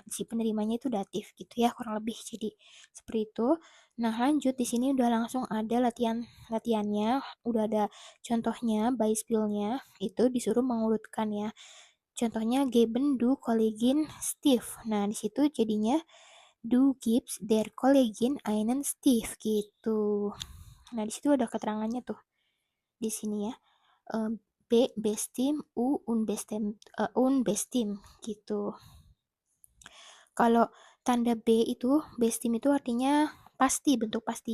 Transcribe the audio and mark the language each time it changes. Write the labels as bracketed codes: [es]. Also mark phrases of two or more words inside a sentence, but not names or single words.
[id] Si penerimanya itu datif gitu ya kurang lebih. Jadi seperti itu. Nah, lanjut di sini udah langsung ada latihannya, udah ada contohnya, Beispielnya itu disuruh mengurutkan ya. Contohnya [de] geben du Kollegin Steve. [id] Nah, di situ jadinya [de] du gibst der Kollegin einen Steve [id] gitu. Nah, di situ ada keterangannya tuh di sini ya. B bestim, U unbestim gitu. Kalau tanda B itu bestim itu artinya pasti, bentuk pasti.